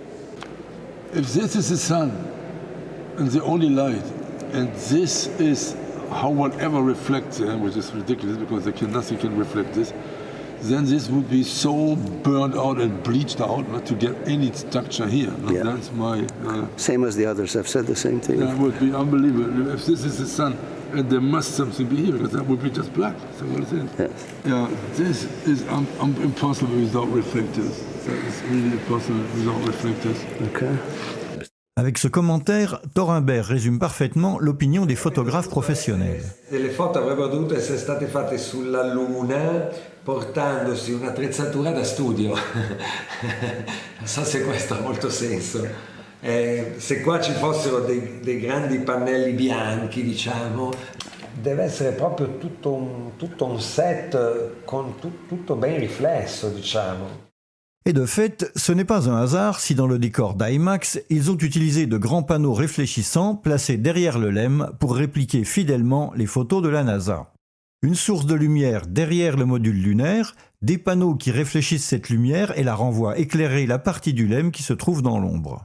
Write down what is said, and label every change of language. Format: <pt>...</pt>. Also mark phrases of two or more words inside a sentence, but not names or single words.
<en>If this is the sun and the only light, and this is how whatever reflects there, which is ridiculous because nothing can reflect this, then this would be so burned out and bleached out not to get any structure here. No, Yeah. That's my... Same as the others have said the same thing. That would be unbelievable. If this is the sun, and there must something be here, because that would be just black. So what is it? Yes. Yeah, this is impossible without reflectors. That is really impossible without reflectors. Okay.</en> <fr>Avec ce commentaire, Thorinbert résume parfaitement l'opinion des photographes professionnels.</fr> <it>Le foto avrebbero dovuto essere state fatte sulla Luna portandosi un'attrezzatura da studio. Non so se questo ha molto senso. Se qua ci fossero dei grandi pannelli bianchi, diciamo, deve essere proprio tutto un set con tutto ben riflesso, diciamo.</it> <fr>Et de fait, ce n'est pas un hasard si dans le décor d'IMAX, ils ont utilisé de grands panneaux réfléchissants placés derrière le LEM pour répliquer fidèlement les photos de la NASA. Une source de lumière derrière le module lunaire, des panneaux qui réfléchissent cette lumière et la renvoient éclairer la partie du LEM qui se trouve dans l'ombre.</fr>